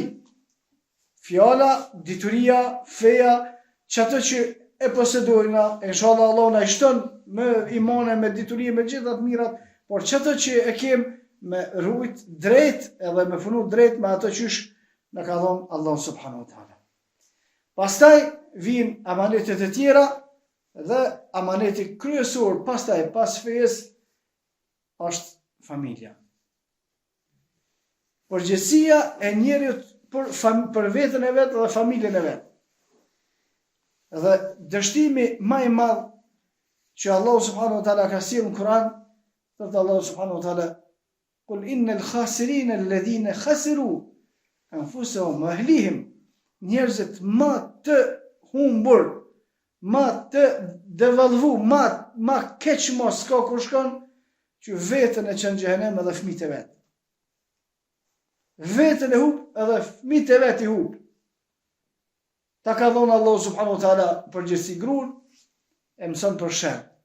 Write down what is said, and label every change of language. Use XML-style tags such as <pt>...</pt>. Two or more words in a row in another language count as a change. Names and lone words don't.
<sq>Fjala, dituria, feja, që atë që e posedojna, inshallah Allah na shton me imane, me diturie, me gjitha të mirat, por që atë që e kem me rujt drejt edhe me funu drejt me atë qysh në ka thonë</sq> <ar>الله سبحانه وتعالى.</ar> <sq>Pastaj vijnë amanetet e tjera Dhe amaneti kryesor pastaj pas fesë është familja. Përgjegjësia e njeriut për veten e vet dhe familjen e vet. Dhe dështimi më i madh që</sq> <ar>الله سبحانه وتعالى</ar> <sq>ka sjellë në Kur'an, thotë</sq> <ar>الله سبحانه وتعالى: "قل إن الخاسرين الذين خسروا أنفسهم وأهليهم",</ar> <sq>njerëzit më të humbur, më të devalvu, më keq mos ka kur shkon që vetën e çon xhehenem edhe fëmijët e vet. Vetën e hub edhe fëmijët e vet i hub. Ta ka dhënë</sq> <ar>الله سبحانه وتعالى</ar> <sq>përgjegjësi gruan, e mëson për sherr.</sq>